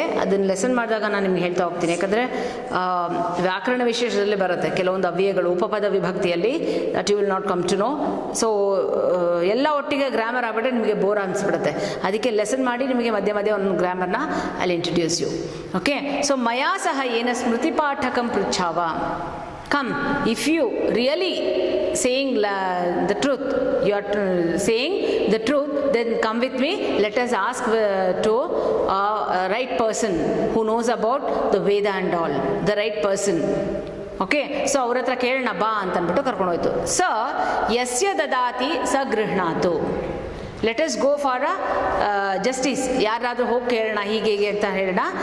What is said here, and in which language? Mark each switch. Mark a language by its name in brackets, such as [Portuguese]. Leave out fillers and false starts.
[Kannada] ಅದನ್ನು ಲೆಸನ್ ಮಾಡಿದಾಗ ನಾನು ನಿಮ್ಗೆ ಹೇಳ್ತಾ ಹೋಗ್ತೀನಿ. ಯಾಕಂದರೆ ವ್ಯಾಕರಣ ವಿಶೇಷದಲ್ಲಿ ಬರುತ್ತೆ ಕೆಲವೊಂದು ಅವ್ಯಯಗಳು ಉಪಪದ ವಿಭಕ್ತಿಯಲ್ಲಿ. [English] That you will not come to know. [Kannada] So ಎಲ್ಲ ಒಟ್ಟಿಗೆ ಗ್ರಾಮರ್ ಆಗ್ಬಿಟ್ರೆ ನಿಮಗೆ ಬೋರ್ ಅನಿಸ್ಬಿಡುತ್ತೆ. ಅದಕ್ಕೆ ಲೆಸನ್ ಮಾಡಿ ನಿಮಗೆ ಮಧ್ಯೆ ಮಧ್ಯೆ ಒಂದು ಗ್ರಾಮರ್ನ ಅಲ್ಲಿ [English] Introduce you. Okay. So [Sanskrit] ಮಯಾ ಸಹ ಏನ ಸ್ಮೃತಿ ಪಾಠಕಂ ಪೃಚ್ಛಾವ. [English] Come, if you really saying the truth, you are saying the truth, then come with me. Let us ask to a right person who knows about the Veda and all. The right person. Okay. [Kannada] So ಅವ್ರ ಹತ್ರ ಕೇಳೋಣ ಬಾ ಅಂತಂದ್ಬಿಟ್ಟು ಕರ್ಕೊಂಡು ಹೋಯ್ತು. [Sanskrit] ಸ ಯಸ್ಯ ದದಾತಿ ಸ ಗೃಹ್ಣಾತು. [English] Let us go for justice. [Kannada] ಯಾರಾದರೂ ಹೋಗಿ ಕೇಳೋಣ ಹೀಗೆ ಹೀಗೆ ಅಂತ ಹೇಳೋಣ.